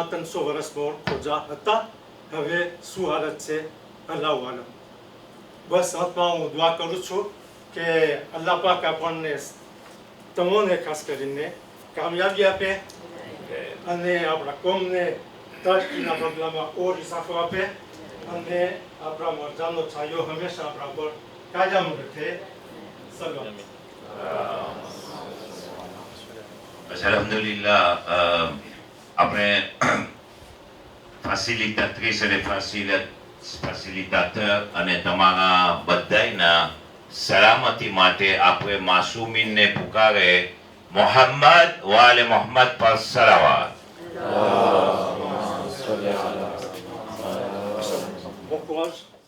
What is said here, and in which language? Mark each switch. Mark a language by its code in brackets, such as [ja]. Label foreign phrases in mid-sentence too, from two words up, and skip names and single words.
[gu] 300 વર્ષ મોર ખોજા હતા હવે શું હાલત છે [ar] الله أعلم [gu] બસ અંતમાં હું દુઆ કરું છું કે અલ્લાહ પાક આપણને તમોને ખાસ કરીને કામયાબી આપે અને આપણા કોમને તરક્કીના બદલામાં ઓર ઇસાફો આપે અને આપણા મરજાનો છાયો હંમેશા આપણા પર કાયમ રાખે સલામ Alhamdulillah, [fr] après facilitatrice et facilitateur [gu] અને તમારા બધાયના સલામતી માટે આપણે માસૂમીનને પુકારે મોહમ્મદ વાલે મોહમ્મદ પર સલાવત. [fr] Bon courage.